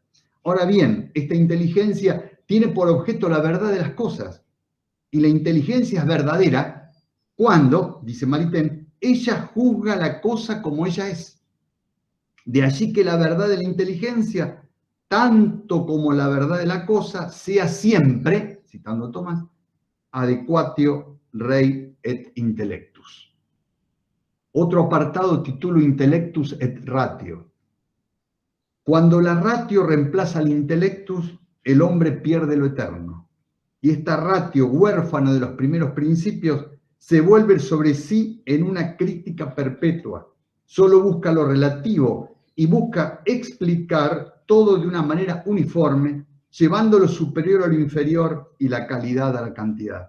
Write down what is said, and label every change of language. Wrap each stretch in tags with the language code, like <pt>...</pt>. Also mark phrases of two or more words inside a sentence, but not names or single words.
<es>Ahora bien, esta inteligencia tiene por objeto la verdad de las cosas, y la inteligencia es verdadera cuando, dice Maritain, ella juzga la cosa como ella es. De allí que la verdad de la inteligencia, tanto como la verdad de la cosa, sea siempre, citando a Tomás,</es> <la>adequatio rei et intellectus.</la> <es>Otro apartado titulo Intellectus et ratio. Cuando la ratio reemplaza al intellectus, el hombre pierde lo eterno. Y esta ratio, huérfana de los primeros principios, se vuelve sobre sí en una crítica perpetua. Solo busca lo relativo y busca explicar todo de una manera uniforme, llevando lo superior a lo inferior y la calidad a la cantidad.</es>